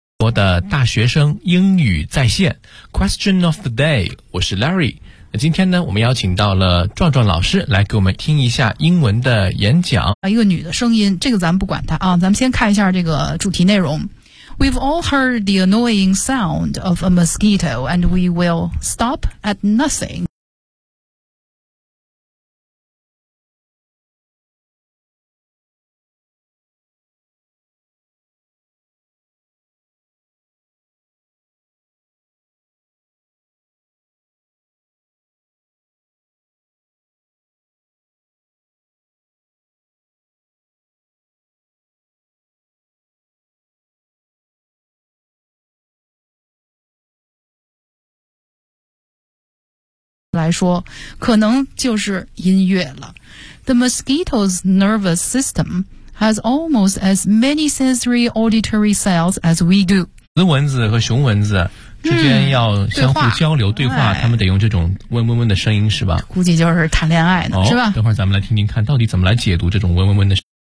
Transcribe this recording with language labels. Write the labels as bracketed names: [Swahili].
[Chinese] 的大学生英语在线 Question of the day， 我是 Larry。今天呢我们邀请到了壮壮老师来给我们听一下英文的演讲，一个女的声音，这个咱们不管她啊，咱们先看一下这个主题内容。 [English] We've all heard the annoying sound of a mosquito and we will stop at nothing [Chinese] 来说，可能就是音乐了。 [English] The mosquito's nervous system has almost as many sensory auditory cells as we do。 [Chinese] 雌蚊子和雄蚊子之间要相互交流对话，他们得用这种嗡嗡嗡的声音是吧？估计就是谈恋爱呢，是吧？等会儿咱们来听听看到底怎么来解读这种嗡嗡嗡的声音。